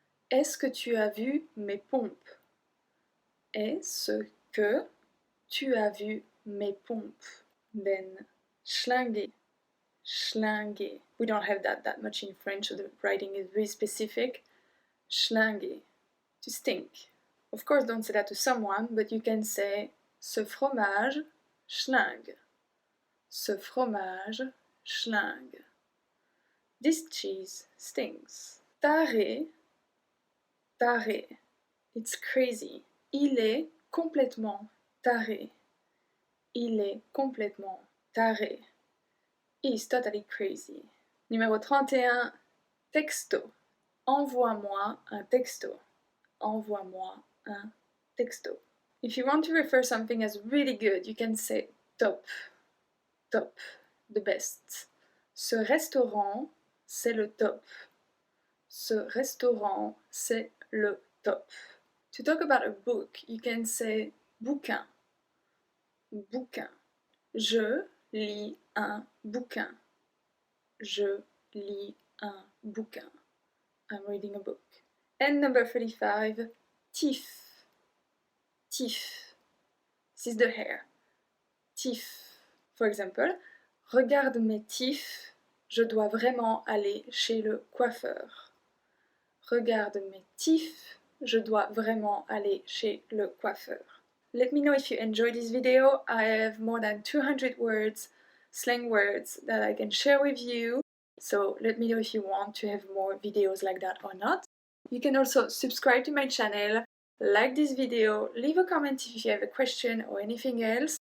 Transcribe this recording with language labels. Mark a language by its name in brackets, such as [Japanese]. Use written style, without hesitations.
[French] Est-ce que tu as vu mes pompes? Est-ce que tu as vu mes pompes? [English] Then, schlinguer. Schlinguer. We don't have that much in French, so the writing is very specific. Schlinguer. To stink. Of course, don't say that to someone, but you can say [French] ce fromage schlingue. Ce fromage schlingue. [English] This cheese stinks. Taré. Taré. It's crazy. [French] Il est complètement taré. Il est complètement taré. [English] He's totally crazy. Numéro 31. Texto. [French] Envoie-moi un texto. Envoie-moi un texto. [English] If you want to refer something as really good, you can say top. Top. The best. [French] Ce restaurant, c'est le top. Ce restaurant, c'est le top. [English] To talk about a book, you can say bouquin. [French] Bouquin. Je lis un bouquin. Je lis un bouquin. [English] I'm reading a book. And number 35, tif. Tif. This is the hair. Tif. For example, [French] regarde mes tifs, je dois vraiment aller chez le coiffeur. Regarde mes tifs, je dois vraiment aller chez le coiffeur. [English] Let me know if you enjoyed this video. I have more than 200 words, slang words that I can share with you. So let me know if you want to have more videos like that or not. You can also subscribe to my channel, like this video, leave a comment if you have a question or anything else.